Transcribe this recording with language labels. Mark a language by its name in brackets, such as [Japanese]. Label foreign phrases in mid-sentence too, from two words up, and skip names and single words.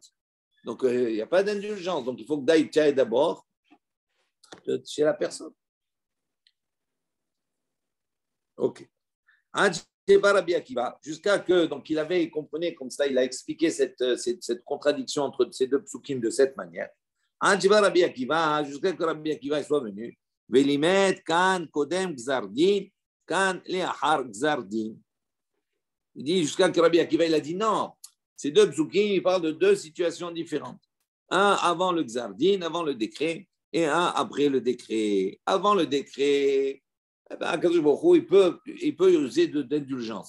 [French] Donc, il n'y a pas d'indulgence. Donc, il faut que d'aille d'abord chez la personne. OK. Jusqu'à que, donc, il avait compris comme ça, il a expliqué cette contradiction entre ces deux psukim de cette manière. Jusqu'à que Rabbi Akiva soit venu. [Hebrew] Velimet kan kodem gzardin, kan leachar gzardin. [French] Il dit jusqu'à que Rabbi Akiva, il a dit non. Ces deux psukim, ils parlent de deux situations différentes. Un avant le gzardin, avant le décret, et un après le décret. Avant le décret, eh ben, [Hebrew] Akadosh Baruch Hu, [French] il peut user d'indulgence.